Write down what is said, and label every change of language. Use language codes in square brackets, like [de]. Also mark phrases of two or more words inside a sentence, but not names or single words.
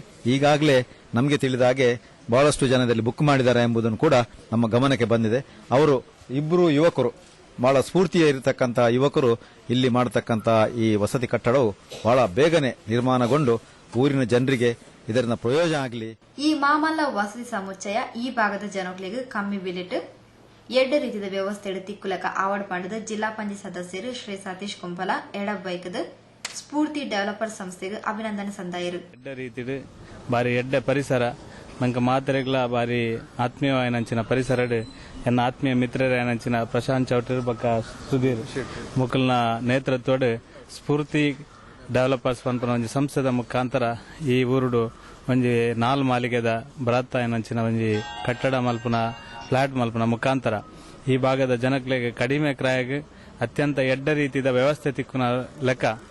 [kn] ಈಗಾಗಲೇ ನಮಗೆ ತಿಳಿದ ಹಾಗೆ ಬಹಳಷ್ಟು ಜನದಲ್ಲಿ ಬುಕ್ ಮಾಡಿದ್ದಾರೆ ಎಂಬುದನ್ನು ಕೂಡ ನಮ್ಮ ಗಮನಕ್ಕೆ ಬಂದಿದೆ. ಅವರು ಇಬ್ಬರು ಯುವಕರು, ಬಹಳ ಸ್ಫೂರ್ತಿಯ ಇರತಕ್ಕಂತಹ ಯುವಕರು ಇಲ್ಲಿ ಮಾಡತಕ್ಕಂಥ ಈ ವಸತಿ ಕಟ್ಟಡವು ಬಹಳ ಬೇಗನೆ ನಿರ್ಮಾಣಗೊಂಡು ಊರಿನ ಜನರಿಗೆ ಇದರಿಂದ ಪ್ರಯೋಜನ ಆಗಲಿ. [tcy] ಈ ಮಾಮಲ್ಲ ವಸತಿ ಸಮುಚ್ಚಯ ಈ ಭಾಗದ ಜನಗಳಿಗೆ ಕಮ್ಮಿ ಬಿಲೆಟ್ ಎಡ್ಡ ರೀತಿಯ ವ್ಯವಸ್ಥೆ ತಿಕ್ಕುಲಕ ಆವಡ್ ಪಂಡದ ಜಿಲ್ಲಾ ಪಂಚಾಯತ್ ಸದಸ್ಯರು ಶ್ರೀ ಸತೀಶ್ ಕುಂಪಲ ಎಡಬೈಕದ ಸ್ಫೂರ್ತಿ ಡೆವಲಪರ್ ಸಂಸ್ಥೆಗೆ ಅಭಿನಂದನೆ ಸಂದಾಯರು. ಎಡ್ಡ ರೀತಿಡ್ ಬಾರಿ ಎಡ್ಡ ಪರಿಸರ ನಂಗೆ ಮಾತ್ರೆಗಳ ಬಾರಿ ಆತ್ಮೀಯವಾಯನಂಚಿನ ಪರಿಸರಡ್ ಎನ್ನ ಆತ್ಮೀಯ ಮಿತ್ರರಾಯನಂಚಿನ ಪ್ರಶಾಂತ್ ಚೌಟರ್ ಬಕ್ಕ ಸುಧೀರ್ ಮುಕಲ್ನ ನೇತೃತ್ವಡ್ ಸ್ಫೂರ್ತಿ ಡೆವಲಪರ್ಸ್ ಪಂಪನ ಒಂಜಿ ಸಂಸ್ಥೆದ ಮುಖಾಂತರ ಈ ಊರುಡು ಒಂಜಿ 4 ಮಾಲಿಗೆದ ಬೃಹತ್ ಆಯನಂಚಿನ ಒಂಜಿ ಕಟ್ಟಡ ಮಲ್ಪನ ಫ್ಲಾಟ್ ಮಲ್ಪನ ಮುಖಾಂತರ ಈ ಭಾಗದ ಜನಗಳಿಗೆ ಕಡಿಮೆ ಕ್ರಾಯಗ್ ಅತ್ಯಂತ ಎಡ್ಡ ರೀತಿಯ ವ್ಯವಸ್ಥೆ ತಿಕ್ಕುನ ಲೆಕ್ಕ